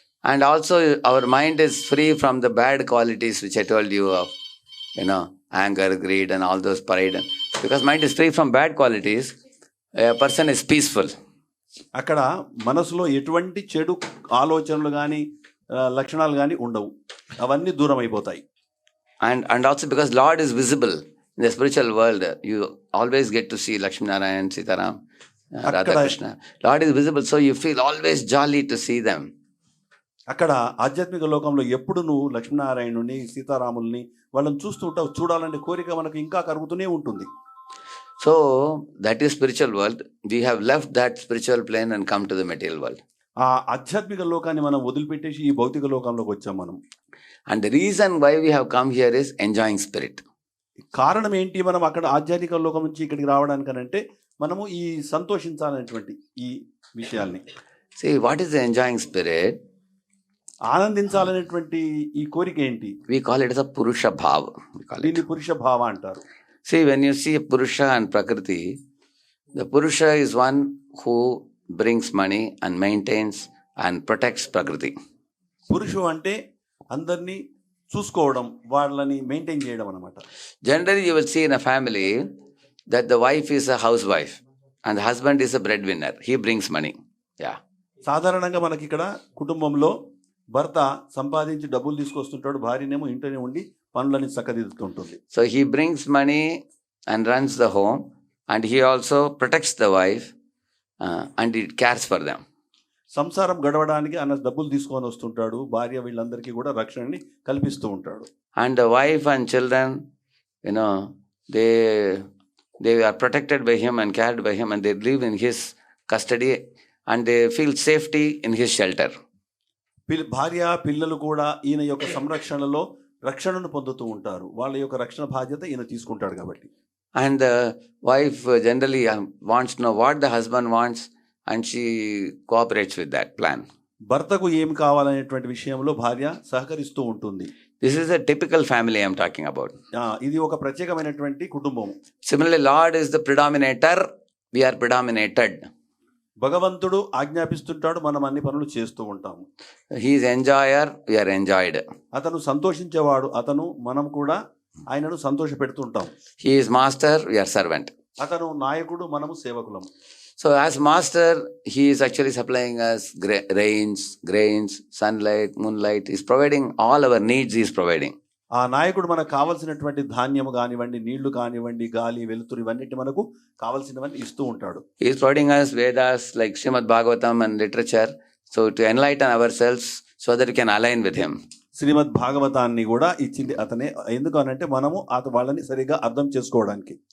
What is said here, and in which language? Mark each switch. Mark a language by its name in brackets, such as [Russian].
[English] And also our mind is free from the bad qualities which I told you of, anger, greed and all those pride. Because mind is free from bad qualities, a person is peaceful. [Telugu] అక్కడ మనసులో ఎటువంటి చెడు ఆలోచనలు కానీ లక్షణాలు కానీ ఉండవు, అవన్నీ దూరం అయిపోతాయి. [English] And also because Lord is visible in the spiritual world, you always get to see Lakshmi Narayan, Sitaram, Radha Krishna. Lord is visible, so you feel always jolly to see them. [Telugu] అక్కడ ఆధ్యాత్మిక లోకంలో ఎప్పుడు నువ్వు లక్ష్మీనారాయణుని, సీతారాముల్ని వాళ్ళని చూస్తూ ఉంటావు. చూడాలంటే కోరిక మనకు ఇంకా కరుగుతూనే ఉంటుంది. [English] So that is spiritual world. We have left that spiritual plane and come to the material world. [Telugu] ఆ ఆధ్యాత్మిక లోకాన్ని మనం వదిలిపెట్టేసి ఈ భౌతిక లోకంలోకి వచ్చాం మనం. [English] And the reason why we have come here is enjoying spirit. [Telugu] కారణం ఏంటి మనం అక్కడ ఆధ్యాత్మిక లోకం నుంచి ఇక్కడికి రావడానికనంటే మనము ఈ సంతోషించాలనేటువంటి ఈ విషయాల్ని. [English] See, what is the enjoying spirit? [Telugu] ఆనందించాలనేటువంటి ఈ కోరిక ఏంటి? [English] We call it as a purusha bhava. [Telugu] దీన్ని పురుష భావ అంటారు. [English] See, when you see Purusha and Prakriti, the Purusha is one who brings money and maintains and protects Prakriti. [Telugu] పురుషు అంటే అందరినీ చూసుకోవడం, వాళ్ళని మెయింటైన్ చేయడం అన్నమాట. [English] Generally, you will see in a family that the wife is a housewife and the husband is a breadwinner. He brings money. Yeah. [Telugu] సాధారణంగా మనకి ఇక్కడ కుటుంబంలో భర్త సంపాదించి డబ్బులు తీసుకొస్తుంటాడు, భార్యనేమో ఇంట్లోనే ఉండి పనులని చక్కదిద్దుతుంటుంది. [English] So he brings money and runs the home, and he also protects the wife and he cares for them. [Telugu] సంసారం గడవడానికి ఆయన డబ్బులు తీసుకొని వస్తుంటాడు, భార్య వీళ్ళందరికీ కూడా రక్షణని కల్పిస్తూ ఉంటాడు. [English] And the wife and children, they they are protected by him and cared by him, and they live in his custody, and they feel safety in his shelter. [Telugu] భార్య పిల్లలు కూడా ఈయన యొక్క సంరక్షణలో రక్షణను పొందుతూ ఉంటారు. వాళ్ళ యొక్క రక్షణ బాధ్యత ఈయన తీసుకుంటాడు కాబట్టి. [English] And the wife generally wants to know what the husband wants, and she cooperates with that plan. [Telugu] భర్తకు ఏం కావాలనేటువంటి విషయంలో భార్య సహకరిస్తూ ఉంటుంది. [English] This is a typical family I am talking about. [Telugu] ఇది ఒక ప్రత్యేకమైనటువంటి కుటుంబం. [English] Similarly, Lord is the predominator, we are predominated. [Telugu] భగవంతుడు ఆజ్ఞాపిస్తుంటాడు, మనం అన్ని పనులు చేస్తూ ఉంటాము. [English] He is enjoyer, we are enjoyed. [Telugu] అతను సంతోషించేవాడు, మనం కూడా ఆయనను సంతోష పెడుతుంటాం. [English] He is master, we are servant. [Telugu] అతను నాయకుడు, మనము సేవకులం. [English] So as master, he is actually supplying us rains, grains, sunlight, moonlight. He is providing all our needs, he is providing. [Telugu] ఆ నాయకుడు మనకు కావాల్సినటువంటి ధాన్యము కానివ్వండి, నీళ్లు కానివ్వండి, గాలి, వెలుతురు, ఇవన్నిటి మనకు కావాల్సినవన్నీ ఇస్తూ ఉంటాడు. [English] He is providing us Vedas like Srimad Bhagavatam and literature, so to enlighten ourselves so that we can align with him. [Telugu] శ్రీమద్ భాగవతాన్ని కూడా ఇచ్చింది అతనే. ఎందుకు అనంటే మనము వాళ్ళని సరిగా అర్థం చేసుకోవడానికి.